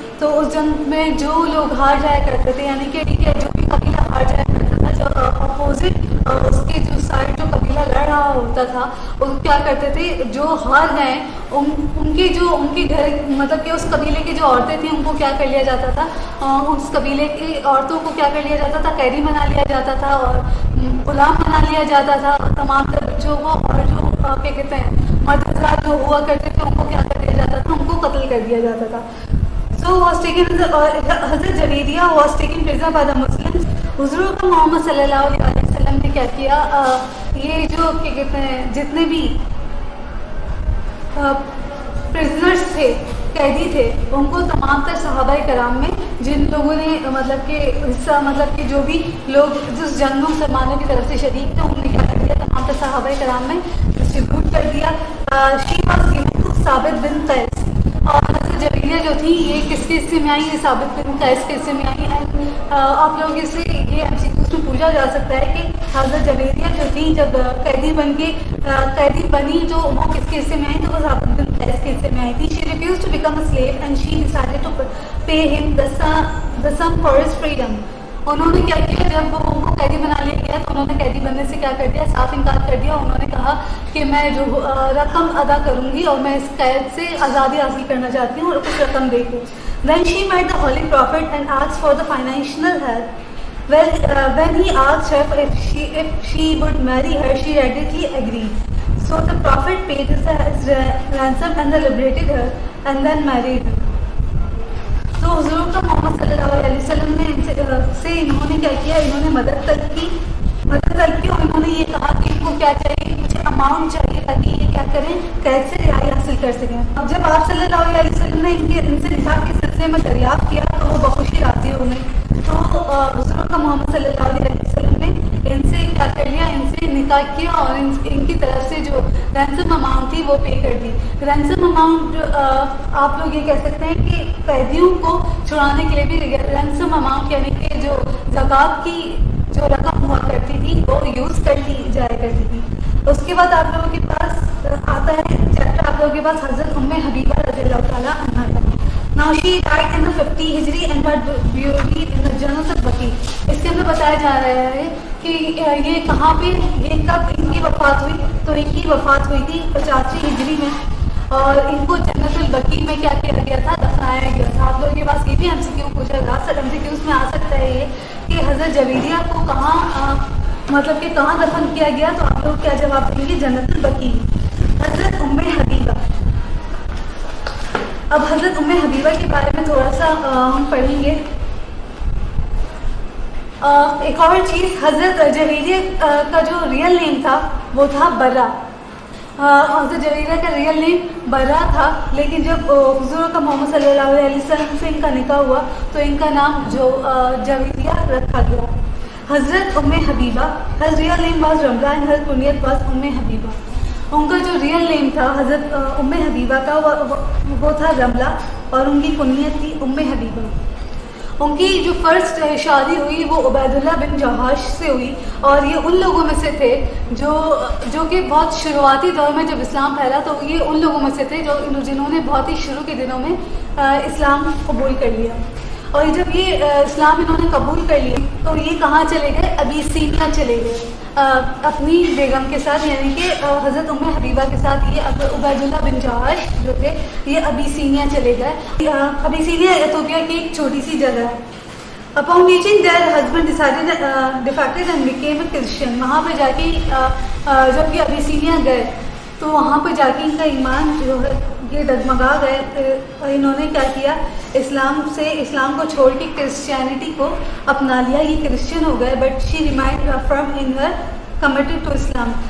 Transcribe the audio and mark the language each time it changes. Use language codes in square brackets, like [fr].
[ur] تو اس جنگ میں جو لوگ ہار جایا کرتے تھے، یعنی کہ جو بھی قبیلہ ہار جایا کرتا تھا، جو اپوزٹ اس کے جو سائڈ جو قبیلہ لڑ رہا ہوتا تھا، وہ کیا کرتے تھے، جو ہار گئے ان کے گھر مطلب کہ اس قبیلے کی جو عورتیں تھیں ان کو کیا کر لیا جاتا تھا، اس قبیلے کی عورتوں کو کیا کر لیا جاتا تھا، قیدی بنا لیا جاتا تھا اور غلام بنا لیا جاتا تھا. تمام تر بچوں کو اور جو کیا کہتے ہیں مرد حضرات جو ہوا کرتے تھے ان کو کیا کر دیا جاتا تھا، ان کو قتل کر دیا جاتا تھا. [en] So was taken Hazrat Juwayriyah was taken prisoner by the Muslims. [ur] حضور کا محمد صلی اللہ علیہ وسلم نے کیا کیا، یہ جو کیا کہتے ہیں جتنے بھی پرزنرس تھے، قیدی تھے، ان کو تمام تر صحابہ کرام میں جن لوگوں نے مطلب کہ حصہ مطلب کہ جو بھی لوگ جس جنگ میں مسلمانوں کی طرف سے شریک تھے، انہوں نے کیا کر دیا، تمام تر صحابہ کرام میں ڈسٹریبیوٹ کر دیا. [en] She was given to Thabit bin Qais. [ur] اور حضرت جویریہ جو تھی یہ کس کے حصے میں آئی، یہ ثابت بن قیس کے حصے میں آئی. آپ لوگ اس سے یہ ایم سی کیوز میں پوچھا جا سکتا ہے کہ حضرت جویریہ جو تھی جب قیدی بنی تو وہ کس کے حصے میں آئی، تو وہ ثابت بن قیس کے حصے میں آئی تھی. [en] She refused to become a slave and she decided to pay him the sum for his freedom. [ur] انہوں نے کیا کیا، جب ان کو قیدی بنا لیا گیا تو انہوں نے قیدی بننے سے کیا کر دیا، صاف انکار کر دیا. انہوں نے کہا کہ میں جو رقم ادا کروں گی اور میں اس قید سے آزادی حاصل کرنا چاہتی ہوں اور کچھ رقم دے کے. [en] Then she met the Holy Prophet and asked for the financial help. When he asked her if she would marry her, she readily agreed. So the Prophet paid his ransom and liberated her and then married her. [ur] تو حضور کا محمد صلی اللہ علیہ وسلم نے انہوں نے کیا کیا، انہوں نے مدد طلب کی اور انہوں نے یہ کہا کہ ان کو کیا چاہیے، کچھ اماؤنٹ چاہیے تاکہ یہ کیا کریں، قید سے رہائی حاصل کر سکیں. اب جب آپ صلی اللہ علیہ وسلم نے ان سے نکاح کے سلسلے میں دریافت کیا تو وہ بخوشی راضی ہو گئی. تو حضور کا محمد صلی اللہ علیہ وسلم نے ان سے کیا کر لیا، ان سے نکاح کیا اور ان کی طرف سے جو رینسم اماؤنٹ تھی وہ پے کر دی. رینسم اماؤنٹ آپ لوگ یہ کہہ سکتے ہیں کہ قیدیوں کو چھڑانے کے لیے بھی رینسم اماؤنٹ یعنی کہ جو زکوٰۃ کی جو رقم ہوا کرتی تھی وہ یوز کر لی جایا کرتی تھی. اس کے بعد آپ لوگوں کے پاس آتا ہے چیپٹر آپ لوگوں کے پاس حضرت حبیبہ رضی اللہ تعالیٰ عنہا کا. [en] Now she died in the 50 Hijri and was buried in the Jannat al-Baqi. [ur] اس کے اندر بتایا جا رہا ہے کہ یہ کہاں پہ، یہ کب ان کی وفات ہوئی، تو ان کی وفات ہوئی تھی 85 ہجری میں اور ان کو جنت البقیع میں کیا کیا گیا تھا، دفنایا گیا تھا. آپ لوگوں کے پاس یہ بھی ایم سی کیو پوچھا گا، ایم سی کیو میں آ سکتا ہے یہ کہ حضرت جویریہ کو کہاں مطلب کہ کہاں دفن کیا گیا، تو آپ لوگ کیا جواب دیں گے، جنت البقیع. حضرت حبیبہ. اب حضرت حبیبہ کے بارے میں تھوڑا سا ہم پڑھیں گے. ایک اور چیز، حضرت جویریہ کا جو ریئل نیم تھا وہ تھا برا. حضرت جویریہ کا ریئل نیم برا تھا، لیکن جب حضور کا محمد صلی اللہ علیہ وسلم سے ان کا نکاح ہوا تو ان کا نام جو جویریہ رکھا گیا. [en] Hazrat Habiba, her real name was Ramla and her کنیت was Habiba. [ur] ان کا جو ریئل نیم تھا حضرت حبیبہ کا وہ تھا رملہ اور ان کی کنیت تھی حبیبہ. ان کی جو فرسٹ شادی ہوئی وہ عبید اللہ بن جہاش سے ہوئی اور یہ ان لوگوں میں سے تھے جو کہ بہت شروعاتی دور میں جب اسلام پھیلا تو یہ ان لوگوں میں سے تھے جنہوں نے بہت ہی شروع کے دنوں میں اسلام قبول کر لیا. اور جب یہ اسلام انہوں نے قبول کر لیا تو یہ کہاں چلے گئے، ابیسینیا چلے گئے اپنی بیگم کے ساتھ، یعنی کہ حضرت حبیبہ کے ساتھ یہ عبید اللہ بن جہاش جو تھے یہ ابیسینیا چلے گئے. ابیسینیا ایتھوپیا کی ایک چھوٹی سی جگہ ہے. [en] Upon reaching there, her husband defected and became a Christian. [ur] وہاں پہ جا کے جب یہ ابیسینیا گئے تو وہاں پہ جا کے ان کا ایمان جو ہے یہ ڈگمگا گئے. انہوں نے کیا کیا، اسلام کو چھوڑ کے کرسچینٹی کو اپنا لیا. یہ کرسچن ہو گئے [en] But she remained firm in her committed to Islam.